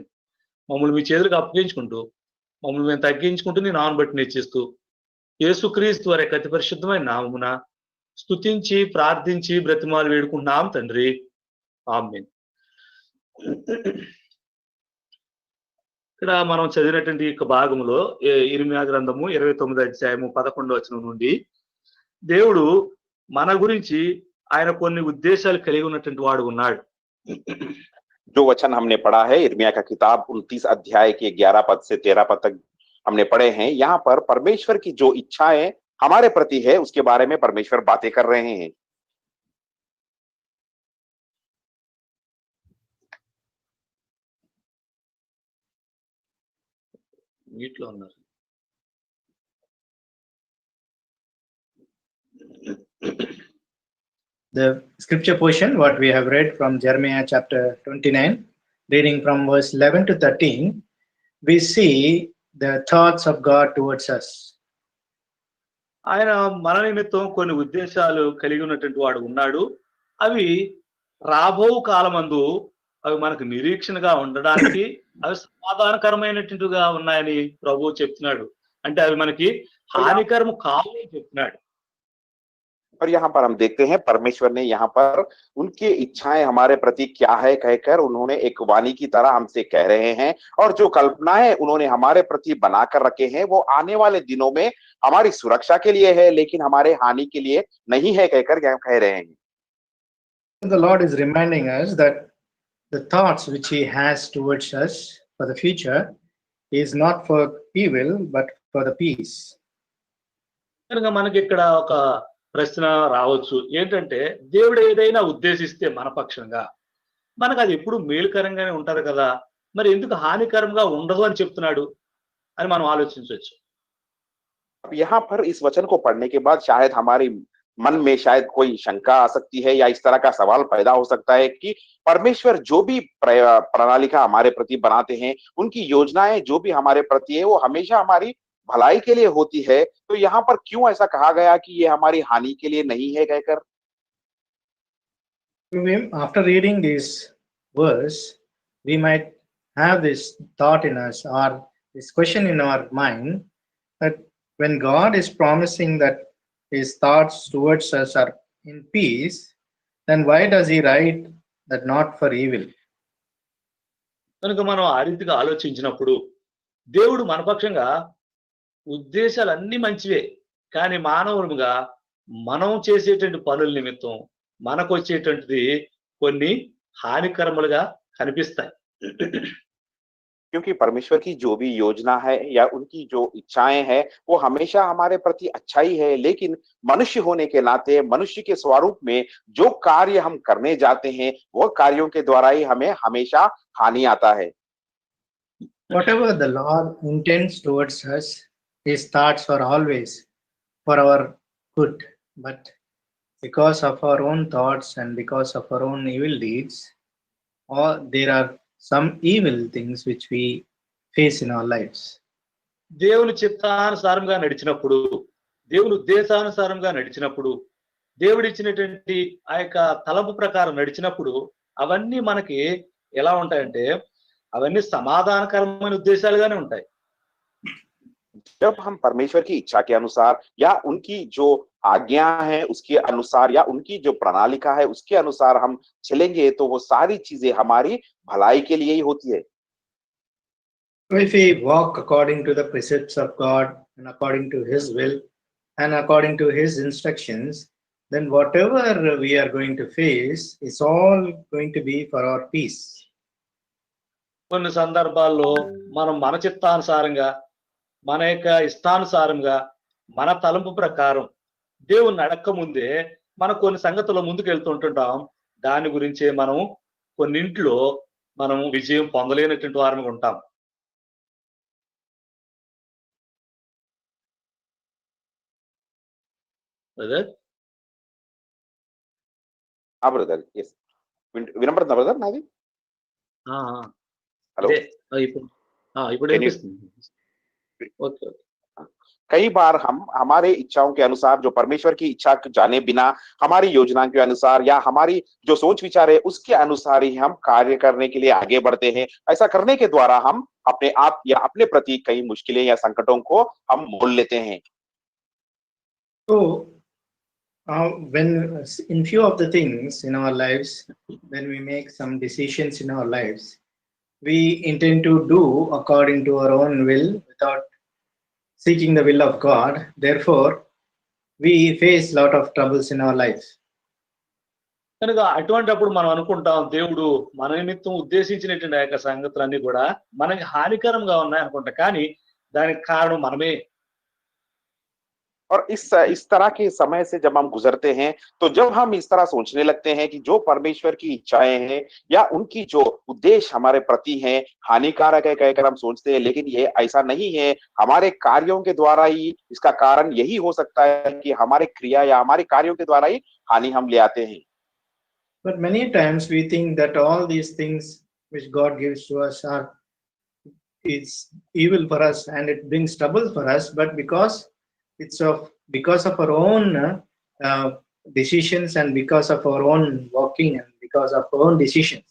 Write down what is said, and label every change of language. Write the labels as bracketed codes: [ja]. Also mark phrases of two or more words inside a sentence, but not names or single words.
[te] మమ్మల్ని మీ చేతులకు అప్పగించుకుంటూ మమ్మల్ని మేము తగ్గించుకుంటూ నీ నామను బట్టి నేర్చిస్తూ యేసుక్రీస్తు వారి అతి పరిశుద్ధమైన నామమున స్తుతించి ప్రార్థించి బ్రతిమాలు వేడుకుంటున్నాం తండ్రి, ఆమేన్. ఇక్కడ మనం చదివినటువంటి ఈ భాగంలో ఇర్మియా గ్రంథము 29వ అధ్యాయము 11వ వచనం నుండి దేవుడు మన గురించి ఆయన కొన్ని ఉద్దేశాలు కలిగి ఉన్నటువంటి వాడు ఉన్నాడు. [hi] जो वचन हमने पढ़ा है यिर्मयाह का किताब 29 अध्याय के 11 पद से 13 पद तक हमने पढ़े हैं, यहाँ पर परमेश्वर की जो इच्छाएं हमारे प्रति है उसके बारे में परमेश्वर बातें कर रहे हैं। [te] వీటిలో ఉన్నారు. [en] The scripture portion, what we have read from Jeremiah chapter 29, reading from verse 11 to 13, we see the thoughts of God towards us. [te] ఆయన మన నిమిత్తం కొన్ని ఉద్దేశాలు కలిగి ఉన్నటువంటి వాడు ఉన్నాడు. అవి రాబో కాలమందు అవి మనకు నిరీక్షణగా ఉండడానికి అవి సమాధానకరమైనటువంటిగా ఉన్నాయని ప్రభువు చెప్తున్నాడు. అంటే అవి మనకి హానికరము కావు అని చెప్తున్నాడు. [hi] और यहाँ पर हम देखते हैं परमेश्वर ने यहाँ पर उनकी इच्छाएं हमारे प्रति क्या है कहकर उन्होंने एक वाणी की तरह हमसे कह रहे हैं, और जो कल्पनाएं उन्होंने हमारे प्रति बनाकर रखे हैं वो आने वाले दिनों में हमारी सुरक्षा के लिए है, लेकिन हमारे हानि के लिए नहीं है कहकर क्या कह रहे हैं। [en] The Lord is reminding us that the thoughts which He has towards us for the future is not for evil but for the peace. [te] కనుక మనకి ఇక్కడ ఒక ప్రశ్న రావచ్చు, ఏంటంటే దేవుడు ఏదైనా ఉద్దేశిస్తే మన పక్షంగా మనకు అది ఎప్పుడు మేలుకరంగానే ఉంటది కదా, మరి ఎందుకు హానికరంగా ఉండదు అని చెప్తున్నాడు అని మనం ఆలోచించవచ్చు. [hi] यहाँ पर इस वचन को पढ़ने के बाद शायद हमारी मन में शायद कोई शंका आ सकती है या इस तरह का सवाल पैदा हो सकता है कि परमेश्वर जो भी प्रणालिका हमारे प्रति बनाते हैं, उनकी योजनाएं जो भी हमारे प्रति है वो हमेशा हमारी भलाई के लिए होती है, तो यहाँ पर क्यों ऐसा कहा गया कि ये हमारी हानि के लिए नहीं है कहकर। [en] After reading this verse, we might have this thought in us or this question in our mind that when God is promising that His thoughts towards us are in peace, then why does He write that not for evil? [te] కనుక మనం ఆ రీతిగా ఆలోచించినప్పుడు దేవుడు మనపక్షంగా ఉద్దేశాలన్నీ మంచివే, కానీ మానవులుగా మనం చేసేటువంటి పనుల నిమిత్తం మనకు వచ్చేటువంటిది కొన్ని హానికరములుగా కనిపిస్తాయి. [hi] क्योंकि परमेश्वर की जो भी योजना है या उनकी जो इच्छाएं हैं वो हमेशा हमारे प्रति अच्छा ही है, लेकिन मनुष्य होने के नाते मनुष्य के स्वरूप में जो कार्य हम करने जाते हैं वो कार्यों के द्वारा ही हमें हमेशा हानि आता है। [en] Whatever the Lord intends towards us, His thoughts are always for our good, but because of our own thoughts and because of our own evil deeds, or there are some evil things which we face in our lives. [te] దేవుని చిత్తానుసారంగా నడిచినప్పుడు, దేవుని ఉద్దేశానుసారంగా నడిచినప్పుడు, దేవుడు ఇచ్చినటువంటి ఆ యొక్క తలపు ప్రకారం నడిచినప్పుడు అవన్నీ మనకి ఎలా ఉంటాయంటే అవన్నీ సమాధానకరమైన ఉద్దేశాలుగానే ఉంటాయి. [hi] जब हम परमेश्वर की इच्छा के अनुसार या उनकी जो आज्ञा है उसके अनुसार या उनकी जो प्रणालिका है उसके अनुसार हम चलेंगे तो वो सारी चीजें हमारी भलाई के लिए ही होती है। [en] So if we walk according to the precepts of God and according to His will and according to His instructions, then whatever we are going to face is all going to be for our peace. [te] కొన్ని సందర్భాల్లో మనం మన చిత్తానుసారంగా మన యొక్క ఇష్టానుసారంగా మన తలంపు ప్రకారం దేవుని అడక్క ముందే మనం కొన్ని సంగతుల ముందుకు వెళ్తుంటుంటాం. దాని గురించే మనం కొన్నింట్లో మనం విజయం పొందలేనటువంటి వారిగా ఉంటాం. బ్రదర్ వినపడుతుందా బ్రదర్ నాది? [en] हेलो, [te] ఇప్పుడు ఓకే. [hi] कई बार हम हमारे इच्छाओं के अनुसार जो परमेश्वर की इच्छा जाने बिना हमारी योजना के अनुसार या हमारी जो सोच विचार है उसके अनुसार ही हम कार्य करने के लिए आगे बढ़ते हैं। ऐसा करने के द्वारा हम अपने आप या अपने प्रति कई मुश्किलें या संकटों को हम मोल लेते हैं। [en] So when in few of the things in our lives, when we make some decisions in our lives, we intend to do according to our own will without seeking the will of God. Therefore, we face lot of troubles in our life. [te] కనుక అటువంటప్పుడు మనం అనుకుంటాం దేవుడు మన నిమిత్తం ఉద్దేశించినటువంటి ఆ యొక్క సంగతులన్నీ కూడా మనకి హానికరంగా ఉన్నాయి అనుకుంటా. కానీ దానికి కారణం మనమే. [hi] और इस तरह के समय से जब हम गुजरते हैं, तो जब हम इस तरह सोचने लगते हैं कि जो परमेश्वर की इच्छाएँ हैं या उनकी जो उद्देश्य हमारे प्रति हैं, हानिकारक है कहकर हम सोचते हैं, लेकिन ये ऐसा नहीं है। हमारे कार्यों के द्वारा ही इसका कारण यही हो सकता है कि हमारे क्रिया या हमारे कार्यों के द्वारा ही हानि हम ले आते हैं। [en] But many times we think that all these things which God gives to us are it's evil for us and it brings trouble for us, but because of our own decisions and because of our own walking and because of our own decisions.